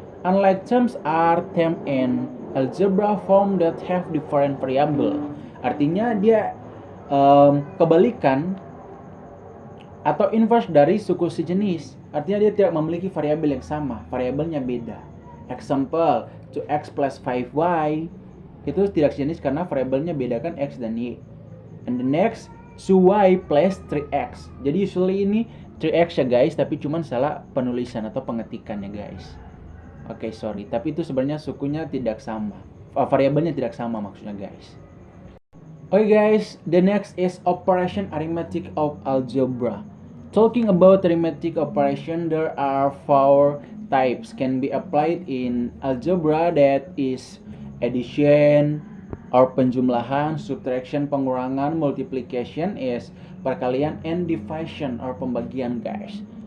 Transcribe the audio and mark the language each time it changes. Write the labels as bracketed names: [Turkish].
[English] Unlike terms are term in algebra form that have different variable. [Indonesian] Artinya dia kebalikan atau inverse dari suku sejenis. Artinya dia tidak memiliki variabel yang sama, variabelnya beda. Example 2x plus 5y. Itu tidak sejenis karena variabelnya beda kan x dan y. [English] And the next 2y plus 3x. [Indonesian] Jadi usually ini 3x ya guys, tapi cuman salah penulisan atau pengetikan ya guys. Oke, sorry, tapi itu sebenarnya sukunya tidak sama. Variabelnya tidak sama maksudnya guys. [English] Okay guys, the next is operation arithmetic of algebra. Talking about arithmetic operation, there are 4 types can be applied in algebra, that is addition or penjumlahan, subtraction pengurangan, multiplication is perkalian, and division or pembagian guys.